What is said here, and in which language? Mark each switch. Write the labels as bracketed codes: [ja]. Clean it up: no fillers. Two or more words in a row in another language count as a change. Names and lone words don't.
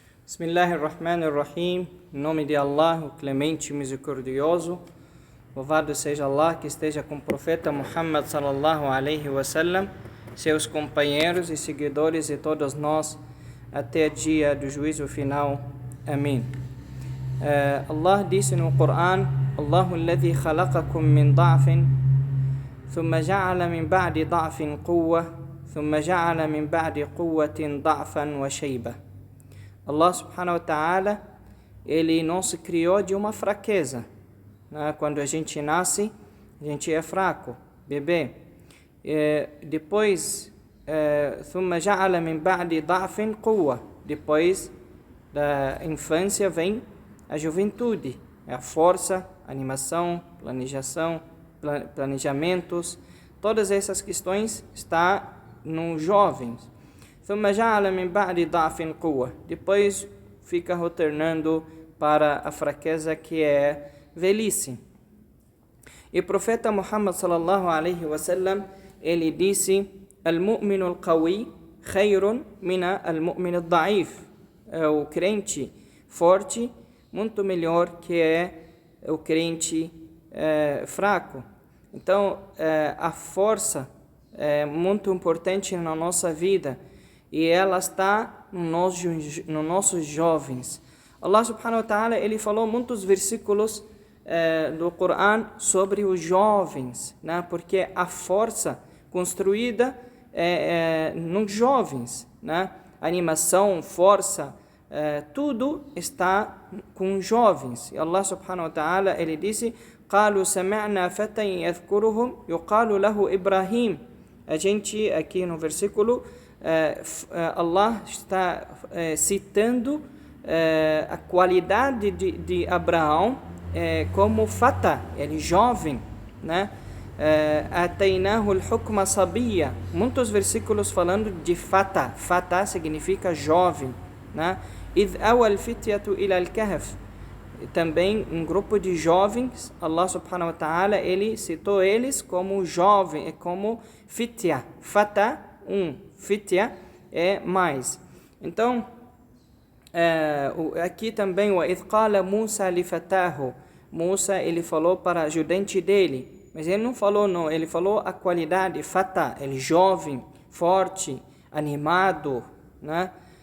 [ar] Bismillahirrahmanirrahim. [pt] Em nome de Allah, o clemente e misericordioso. Louvado seja Allah, que esteja com o profeta Muhammad [ar] صلى الله عليه وسلم, [pt] seus companheiros e seguidores e todos nós até o dia do juízo final. Amém. Allah disse no Coran: [ar] الله الذي خلقكم من ضعف ثم جعل من بعد ضعف قوة ثم جعل من بعد قوة ضعفا وشيبة. الله سبحانه وتعالى, [pt] ele nos criou de uma fraqueza, né? Quando a gente nasce, a gente é fraco, bebê. Depois, [ar] ثم جعل من بعد ضعف قوة. [pt] Depois da infância vem a juventude, a força, animação, planejamentos, todas essas questões estão nos jovens. [ar] ثم جعل من بعد ضعف قوة. [pt] Depois fica retornando para a fraqueza que é velhice. E o profeta Muhammad [ar] صلى الله عليه وسلم, [pt] ele disse: [ar] المؤمن القوي خير من المؤمن الضعيف. [pt] O crente forte muito melhor que é o crente fraco. Então, a força é muito importante na nossa vida e ela está nos nossos jovens. [ar] الله سبحانه وتعالى, [pt] ele falou muitos versículos do Coran sobre os jovens, né? Porque a força construída nos jovens, né? Animação, força, tudo está com os jovens. [ar] E الله سبحانه وتعالى, [pt] ele disse: [ar] قالوا سمعنا فتى يذكرهم يقال له إبراهيم. [pt] A gente aqui no versículo Allah está citando a qualidade de Abraão como fata, ele jovem, né? [ar] آتيناه الحكم صبيا. [pt] Muitos versículos falando de fata. Fata significa jovem, né? [ar] إذ أوى الفتية إلى الكهف. [pt] Também um grupo de jovens, [ar] الله سبحانه وتعالى, [pt] ele citou eles como jovem, como fitya. Fata, fitya é mais. Então, aqui também, [ar] وَإِذْ قَالَ مُوسَى لِفَتَاهُ. [pt] Musa, ele falou para o ajudante dele, mas ele não falou não, ele falou a qualidade, fata, ele jovem, forte, animado, né?